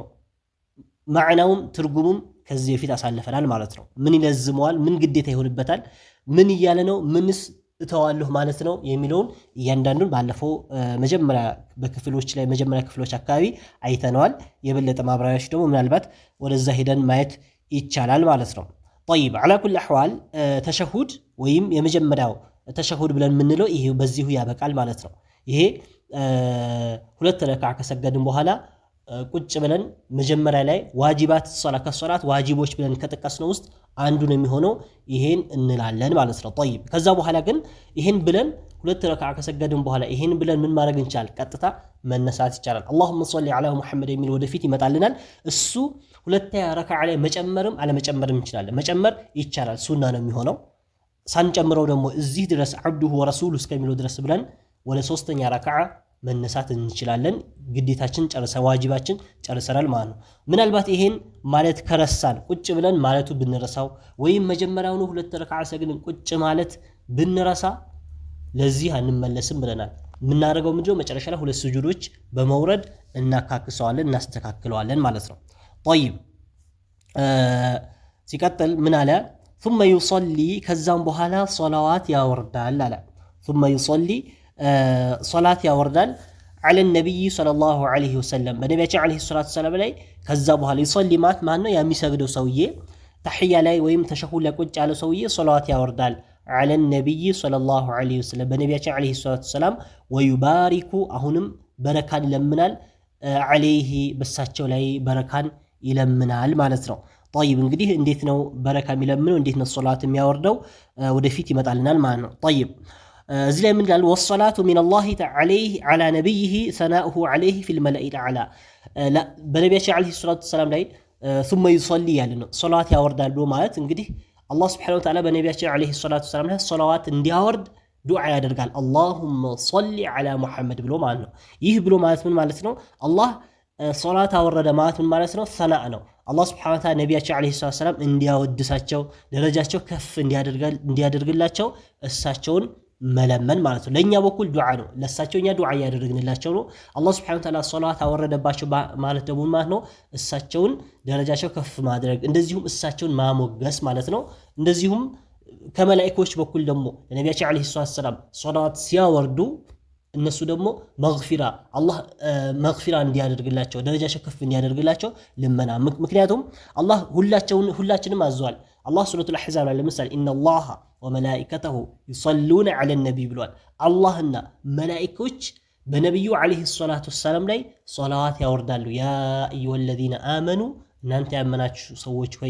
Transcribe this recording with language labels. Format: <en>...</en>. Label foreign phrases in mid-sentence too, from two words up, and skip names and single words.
<am>ማዕናውም ትርጉሙም ከዚህ በፊት አሳልፈናል ማለት ነው። ምን ይለዝመዋል? ምን ግዴታ ይሆንበታል? ምን እያለ ነው? ምንስ እተዋለሁ ማለት ነው የሚለውን እያንዳንዱን ባለፈው መጀመሪያ በክፍሎች ላይ መጀመሪያ ክፍሎች አካባቢ አይተነዋል። የበለጠ ማብራሪያዎች ደግሞ ምናልባት ወደዛ ሄደን ማየት ይቻላል ማለት ነው። طيب على كل الاحوال ተሸሁድ ወይም የመጀመሪያው ተሸሁድ ብለን የምንለው ይሄ በዚሁ ያበቃል ማለት ነው። ይሄ ሁለት ረካዓ ከሰገድን በኋላ ቁጭ ብለን መጀመሪያ ላይ ዋጅባት ከሶላት ዋጅቦች ብለን ከጠቀስነው ውስጥ አንዱ ነው የሚሆነው ይሄን እንላለን ማለት ነው። طيب ከዛ በኋላ ግን ይሄን ብለን ሁለት ረካዓ ከሰገድን በኋላ ይሄን ብለን ምን ማድረግ እንችላለን? ቀጥታ መነሳት ይቻላል።</am> <ar>اللهم صل على محمد</ar> <am>የሚል ወደፊት ይመጣልናል። እሱ ሁለተኛ ረካዓ ላይ መጨመርም አለመጨመርም እንችላለን። መጨመር ይቻላል፣ ሱና ነው የሚሆነው። ሳንጨምረው ደግሞ እዚህ ድረስ</am> <ar>عبده ورسوله</ar> <am>እስከሚለው ድረስ ብለን ወደ ሶስተኛ ረካዓ መነሳት እንችላለን። ግዴታችን ዋጅባችን ጨርሰናል ማለት ነው። ምናልባት ይሄን ማለት ከረሳን ቁጭ ብለን ማለቱ ብንረሳው ወይም መጀመሪያውኑ ሁለት ረካዓ ሰግደን ቁጭ ማለት ብንረሳ ለዚህ አንመለስም ብለናል። የምናደርገው ምንድነው? መጨረሻ ላይ ሁለት ስጁዶች በመውረድ እናካክሰዋለን እናስተካክለዋለን ማለት ነው። طيب ሲቀጥል ምን አለ?</am> <ar>ثم يصلي</ar> <am>ከዛም በኋላ ሶላዋት ያወርዳል አለ።</am> <ar>ثم يصلي</ar> <am>ሶላት ያወርዳል</am> <ar>على النبي صلى الله عليه وسلم</ar> <am>በነቢያችን</am> <ar>عليه الصلاه والسلام</ar> <am>ላይ ከዛ በኋላ يصلي ማለት ማን ነው? የሚሰግደው ሰውዬ ተህያ ላይ ወይም ተሸሁድ ላይ ቁጭ ያለው ሰውዬ ሶላዋት ያወርዳል</am> <ar>على النبي صلى الله عليه وسلم</ar> <am>በነቢያችን</am> <ar>عليه الصلاه والسلام</ar> <am>ويبارك አሁንም በረካን ይለምናል عليه በሳቸው ላይ በረካን ይለምናል ማለት ነው። طيب እንግዲህ እንዴት ነው በረካ የሚለምነው? እንዴት ነው ሶላት የሚያወርደው? ወደፊት ይመጣልናል ማለት ነው። طيب እዚህ ላይ ምን ይላል?</am> <ar>والصلاه من الله عليه على نبيه ثناؤه عليه في الملأ الاعلى</ar> <am>በነቢያችን</am> <ar>عليه الصلاه والسلام</ar> <am>ላይ</am> <ar>ثم يصلي</ar> <am>ያለ ነው ሶላት ያወርዳል ማለት እንግዲህ አላህ</am> <ar>سبحانه وتعالى</ar> <am>በነቢያችን</am> <ar>عليه الصلاه والسلام</ar> <am>ላይ ሶላዋት እንዲያወርድ ዱዓ ያደርጋል።</am> <ar>اللهم صل على محمد</ar> <am>ብሎ ማለት ነው። ይህ ብሎ ማለት ምን ማለት ነው? አላህ ሶላት አወረደ ማለት ምን ማለት ነው? ሰናእ ነው። አላህ</am> <ar>سبحانه وتعالى</ar> <am>ነቢያችን</am> <ar>عليه الصلاه والسلام</ar> <am>እንዲያወድሳቸው ደረጃቸው ከፍ እንዲያደርግላቸው እሳቸውን መለመን ማለት ነው። ለኛ በኩል ዱዓ ነው፣ ለሳቸውኛ ዱዓ ያደርግንላቸው ነው። አላህ</am> <ar>سبحانه وتعالى</ar> <am>ሶላት አወረደባቸው ማለት ደግሞ ማለት ነው እሳቸውን ደረጃቸው ከፍ ማድረግ እንደዚሁም እሳቸውን ማሞገስ ማለት ነው። እንደዚሁም ከመላእክቶች በኩል ደግሞ ነቢያችን</am> <ar>عليه الصلاه والسلام</ar> <am>ሶላት ሲያወርዱ እነሱ ደግሞ መግፊራ አላህ መግፊራ እንዲያደርግላቸው ደረጃቸው ከፍ እንዲያደርግላቸው ልመና። ምክንያቱም አላህ ሁላችንም አዟል። አላህ ሱረቱል አሕዛብ ላይ ለምሳሌ</am> <ar>إن الله وملائكته يصلون على النبي</ar> <am>ብሏል። አላህና መላኢኮች በነቢዩ</am> <ar>عليه الصلاة والسلام</ar> <am>ላይ ሶላዋት ያወርዳሉ።</am> <ar>يا أيها الذين آمنوا</ar> <am>እናንተ ያመናችሁ ሰዎች ሆይ</am>